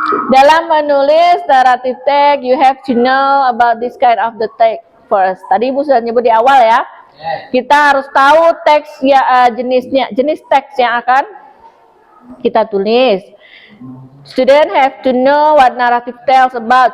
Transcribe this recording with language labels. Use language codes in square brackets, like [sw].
[id] Dalam menulis [en] narrative text, you have to know about this kind of the text first. [id] Tadi Ibu sudah nyebut di awal ya. Kita harus tahu teks ya, jenis teks yang akan kita tulis. [en] Student have to know what narrative tells about.